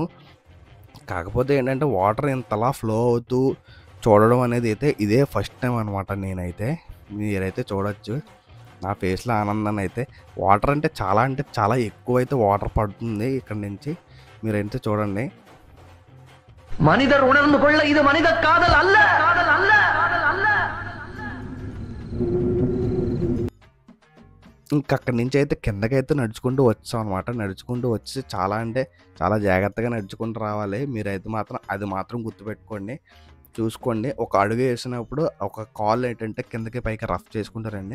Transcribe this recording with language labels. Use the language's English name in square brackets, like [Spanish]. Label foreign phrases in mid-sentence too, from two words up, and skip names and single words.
[Telugu] కాకపోతే ఏంటంటే వాటర్ ఇంతలా ఫ్లో అవుతూ చూడడం అనేది అయితే ఇదే [English] first time [Telugu] అనమాట నేనైతే. మీరైతే చూడొచ్చు నా ఫేస్‌లో ఆనందాన్ని అయితే. వాటర్ అంటే చాలా ఎక్కువైతే వాటర్ పడుతుంది ఇక్కడి నుంచి. మీరైతే చూడండి. [Tamil] மனிதர் உணர்ந்து கொள்ள இது மனித காதல் அல்ல. [Telugu] ఇంక అక్కడి నుంచి అయితే కిందకైతే నడుచుకుంటూ వచ్చాం అనమాట. నడుచుకుంటూ వచ్చి చాలా అంటే చాలా జాగ్రత్తగా నడుచుకుంటూ రావాలి. మీరైతే మాత్రం అది మాత్రం గుర్తుపెట్టుకోండి. చూసుకోండి. ఒక అడుగు వేసినప్పుడు ఒక కాలు ఏంటంటే కిందకి పైకి రఫ్ చేసుకుంటారండి.